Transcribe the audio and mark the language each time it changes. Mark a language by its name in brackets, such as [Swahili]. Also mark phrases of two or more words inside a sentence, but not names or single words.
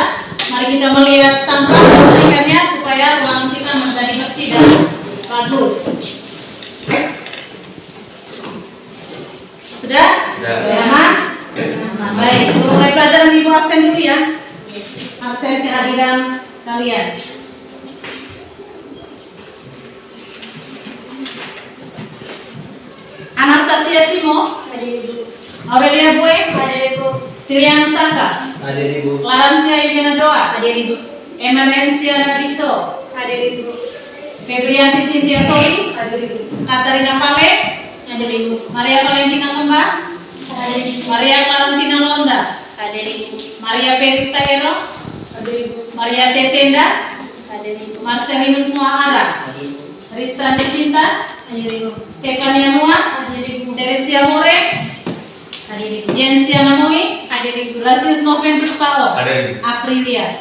[Indonesian] Mari kita melihat sampah, bersihkannya supaya ruangan kita menjadi bersih dan bagus. Sudah? Aman? Nah, baik, sebelum mulai pelajaran Ibu absen dulu ya. Absen kehadiran kalian. Anastasia Simo, Aurelia Bue, Silian Saka, Clarencia Ivana Doa, Emerencia Nabiso, Febrianti Cynthia Soli, Katarina Pale, Maria Valentina Kembang, Maria Valentina Londa, Maria Perista Ero, Maria Tetenda, Marcelinus Muahara, Tristan Desinta, Stefania Noah, Teresia More, Jensia Namoi, Lasius Noventus Pao, Aprilia.